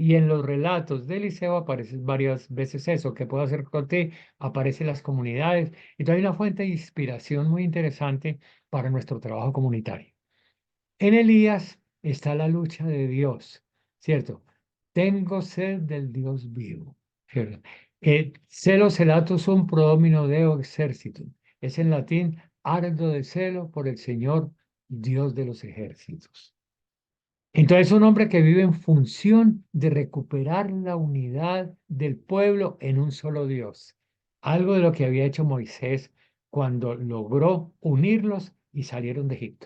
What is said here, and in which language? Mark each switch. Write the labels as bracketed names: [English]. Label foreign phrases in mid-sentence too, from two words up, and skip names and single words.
[Spanish] Y en los relatos de Eliseo aparece varias veces eso: ¿qué puedo hacer por ti? Aparecen las comunidades. Y hay una fuente de inspiración muy interesante para nuestro trabajo comunitario. En Elías está la lucha de Dios, ¿cierto? Tengo sed del Dios vivo, ¿cierto? [Latin] Celo celatus sum pro domino Deo exercitum. [Spanish] Es en latín: ardo de celo por el Señor, Dios de los ejércitos. Entonces, un hombre que vive en función de recuperar la unidad del pueblo en un solo Dios. algo de lo que había hecho Moisés cuando logró unirlos y salieron de Egipto.